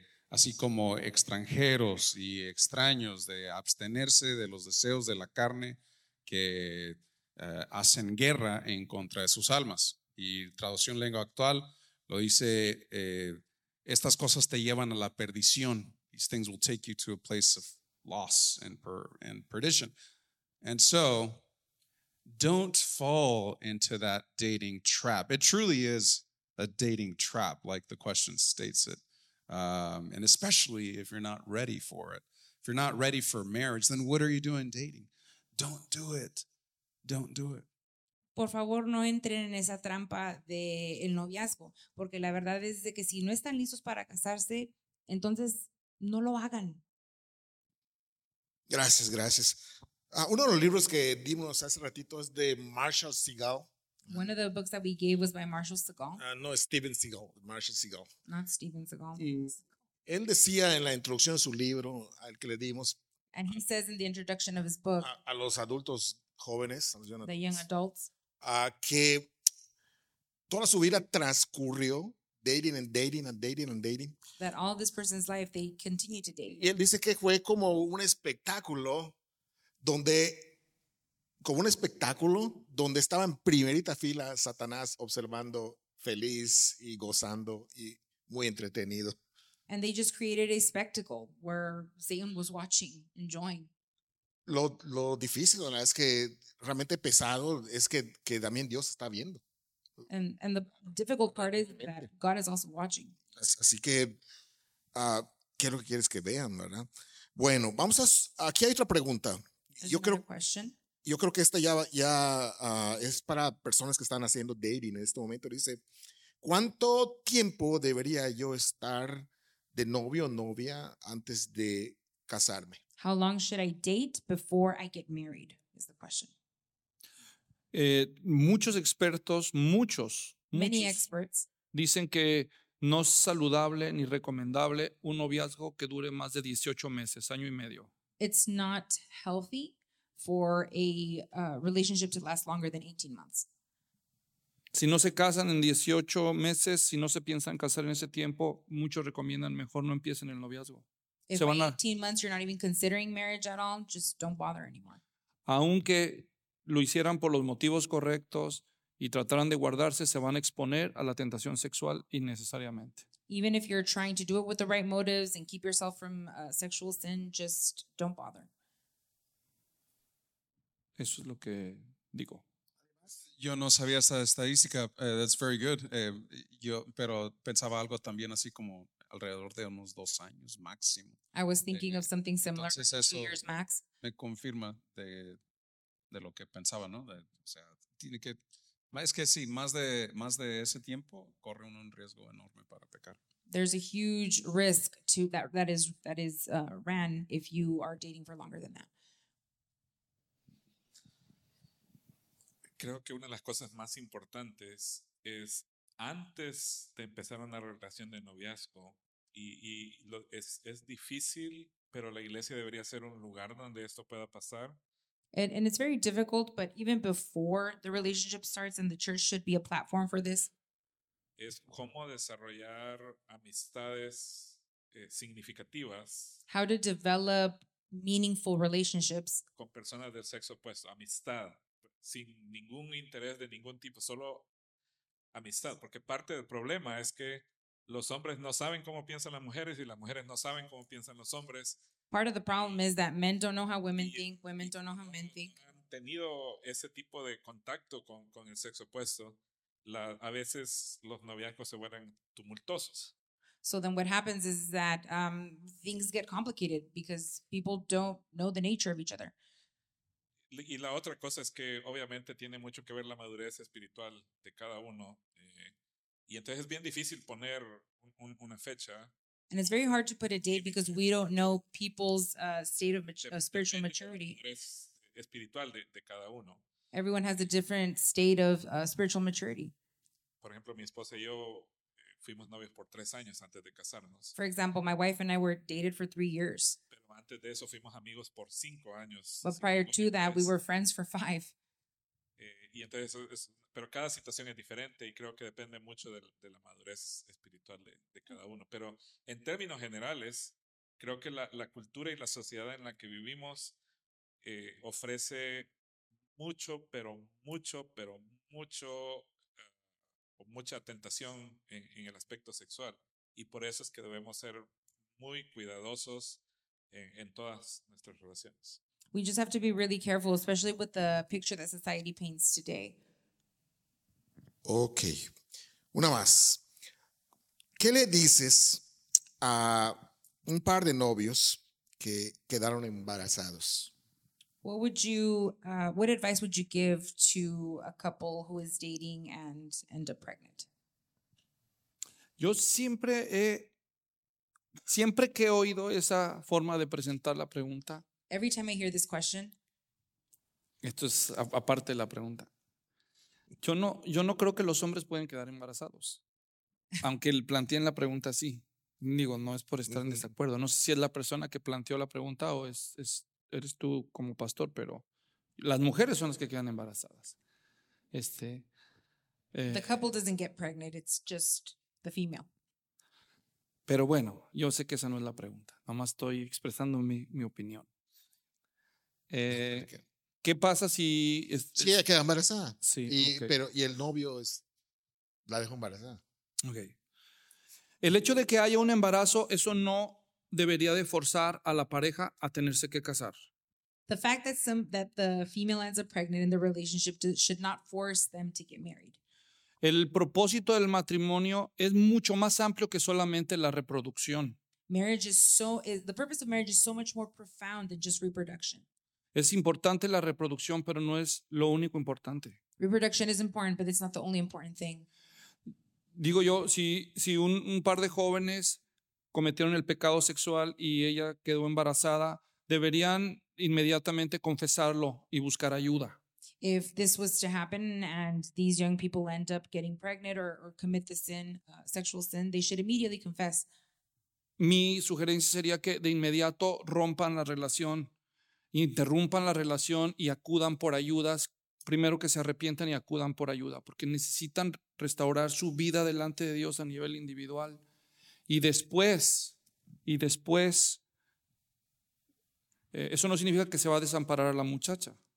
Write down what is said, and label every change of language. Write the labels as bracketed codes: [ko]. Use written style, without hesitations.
[es] Así como extranjeros y extraños, de abstenerse de los deseos de la carne que hacen guerra en contra de sus almas. Y traducción lengua actual lo dice, estas cosas te llevan a la perdición. [en] These things will take you to a place of loss and perdition. And so, don't fall into that dating trap. It truly is a dating trap, like the question states it. And especially if you're not ready for it. If you're not ready for marriage, then what are you doing dating? Don't do it. Don't do it. [es] Por favor, no entren en esa trampa de el noviazgo, porque la verdad es de que si no están listos para casarse, entonces no lo hagan. Gracias, gracias. Uno de los libros que dimos hace ratito es de Marshall Segal. [en] One of the books that we gave was by Marshall Segal. [es] No, Steven Segal. Marshall Segal. [en] Not Steven Segal. [es] Él decía en la introducción de su libro al que le dimos. [en] And he says in the introduction of his book. [es] A los adultos jóvenes. [en] The young adults. [es] Que toda su vida transcurrió [en] dating and dating and dating [es] and dating. [en] That all this person's life they continue to date. [es] Y él dice que fue como un espectáculo donde. Como un espectáculo donde estaba en primerita fila Satanás observando feliz y gozando y muy entretenido. [en] And they just created a spectacle where Satan was watching, enjoying. [es] Lo difícil, ¿no? Es que realmente pesado es que también Dios está viendo. [en] And the difficult part is that God is also watching. [es] Así que, ¿qué es lo que quieres que vean, verdad? Bueno, vamos a, aquí hay otra pregunta. Yo creo que esta ya es para personas que están haciendo dating en este momento. Dice, ¿cuánto tiempo debería yo estar de novio o novia antes de casarme? [en] How long should I date before I get married? Is the question. [es] Muchos expertos, [en] many experts, [es] dicen que no es saludable ni recomendable un noviazgo que dure más de 18 meses, año y medio. [en] It's not healthy for a relationship to last longer than 18 months. [es] Si no se casan en 18 meses, si no se piensan casar en ese tiempo, muchos recomiendan mejor no empiecen el noviazgo. [en] If [es] se van a [en] 18 months you're not even considering marriage at all, just don't bother anymore. [es] Aunque lo hicieran por los motivos correctos y trataran de guardarse, se van a exponer a la tentación sexual innecesariamente. [en] Even if you're trying to do it with the right motives and keep yourself from sexual sin, just don't bother. [es] Eso es lo que digo. Yo no sabía esa estadística. [en] That's very good. [es] Pero pensaba algo también así como alrededor de unos 2 años máximo. [en] I was thinking of something similar. [es] Entonces, [en] 2 years max. [es] Me confirma de lo que pensaba, ¿no? O sea, tiene que, es que sí, más de ese tiempo corre uno un riesgo enorme para pecar. [en] There's a huge risk to that is ran if you are dating for longer than that. [es] Creo que una de las cosas más importantes es antes de empezar una relación de noviazgo, y es difícil, pero la iglesia debería ser un lugar donde esto pueda pasar. [en] And it's very difficult, but even before the relationship starts, and the church should be a platform for this. [es] Es cómo desarrollar amistades significativas. [en] How to develop meaningful relationships. [es] Con personas del sexo opuesto, amistad. Sin ningún interés de ningún tipo, solo amistad. Porque parte del problema es que los hombres no saben cómo piensan las mujeres y las mujeres no saben cómo piensan los hombres. [en] Part of the problem is that men don't know how women think, women don't know how men think. [es] Han tenido ese tipo de contacto con el sexo opuesto, a veces los noviazgos se vuelven tumultuosos. [en] So then what happens is that things get complicated because people don't know the nature of each other. [es] Y la otra cosa es que obviamente tiene mucho que ver la madurez espiritual de cada uno. Y entonces es bien difícil poner una fecha. [en] And it's very hard to put a date because we don't know people's state of spiritual maturity. [es] Espiritual de cada uno. [en] Everyone has a different state of spiritual maturity. [es] Por ejemplo, mi esposa y yo fuimos novios por 3 años antes de casarnos. [en] For example, my wife and I were dated for 3 years. [es] Pero antes de eso fuimos amigos por 5 años. [en] But prior to that, we were friends for 5. [es] Y entonces, pero cada situación es diferente y creo que depende mucho de la madurez espiritual de cada uno. Pero en términos generales, creo que la cultura y la sociedad en la que vivimos ofrece mucha tentación en el aspecto sexual. Y por eso es que debemos ser muy cuidadosos en todas nuestras relaciones. [en] We just have to be really careful, especially with the picture that society paints today. [es] Okay. Una más. ¿Qué le dices a un par de novios que quedaron embarazados? [en] What advice would you give to a couple who is dating and end up pregnant? [es] Yo siempre que he oído esa forma de presentar la pregunta. [en] Every time I hear this question. [es] Esto es aparte de la pregunta. Yo no creo que los hombres pueden quedar embarazados. Aunque planteen la pregunta así. Digo, no es por estar en desacuerdo. No sé si es la persona que planteó la pregunta o eres tú como pastor, pero las mujeres son las que quedan embarazadas. [en] The couple doesn't get pregnant, it's just the female. [es] Pero bueno, yo sé que esa no es la pregunta. Nomás estoy expresando mi opinión. ¿Qué pasa si...? Sí, ella queda embarazada. Sí, Pero el novio la deja embarazada. Ok. El hecho de que haya un embarazo, eso no debería de forzar a la pareja a tenerse que casar. [en] The fact that that the female ends up pregnant in the relationship should not force them to get married. [es] El propósito del matrimonio es mucho más amplio que solamente la reproducción. [en] The purpose of marriage is so much more profound than just reproduction. [es] Es importante la reproducción, pero no es lo único importante. [en] Reproduction is important, but it's not the only important thing. [es] Digo yo, si un par de jóvenes cometieron el pecado sexual y ella quedó embarazada, deberían inmediatamente confesarlo y buscar ayuda. [en] If this was to happen and these young people end up getting pregnant or commit the sin, sexual sin, they should immediately confess. [es] Mi sugerencia sería que de inmediato rompan la relación, interrumpan la relación y acudan por ayudas. Primero que se arrepientan y acudan por ayuda, porque necesitan restaurar su vida delante de Dios a nivel individual. Y después, eso no significa que se va a desamparar a la muchacha.